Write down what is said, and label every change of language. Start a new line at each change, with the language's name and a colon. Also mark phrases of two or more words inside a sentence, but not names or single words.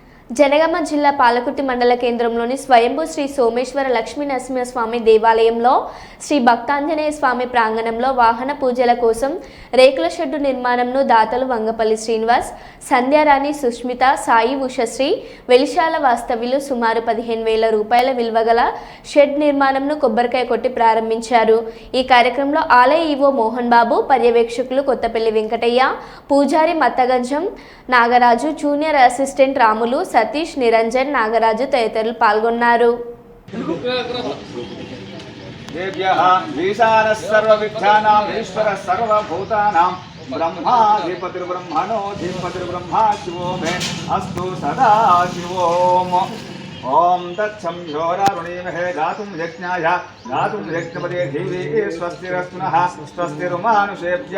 Telugu: జనగామ జిల్లా పాలకుర్తి మండల కేంద్రంలోని స్వయంభూ శ్రీ సోమేశ్వర లక్ష్మీ నరసింహస్వామి దేవాలయంలో శ్రీ భక్తాంజనేయ స్వామి ప్రాంగణంలో వాహన పూజల కోసం రేకుల షెడ్డు నిర్మాణంను దాతలు వంగపల్లి శ్రీనివాస్, సంధ్యారాణి, సుష్మిత, సాయి ఉషశ్రీ, వెలిశాల వాస్తవ్యులు సుమారు 15,000 రూపాయల విలువగల షెడ్ నిర్మాణంను కొబ్బరికాయ కొట్టి ప్రారంభించారు. ఈ కార్యక్రమంలో ఆలయ ఈవో మోహన్ బాబు, పర్యవేక్షకులు కొత్తపల్లి వెంకటయ్య, పూజారి మత్తగంజం నాగరాజు, జూనియర్ అసిస్టెంట్ రాములు, సతీష్, నిరంజన్, నాగరాజు తదితరులు పాల్గొన్నారు.
Sanskrit: ओम तत्सं झोरारुणीमहे गातुं यज्ञाय गातुं यज्ञपदे देवी स्वस्तिरस्तुनः स्वस्तिर्मानुषेभ्यः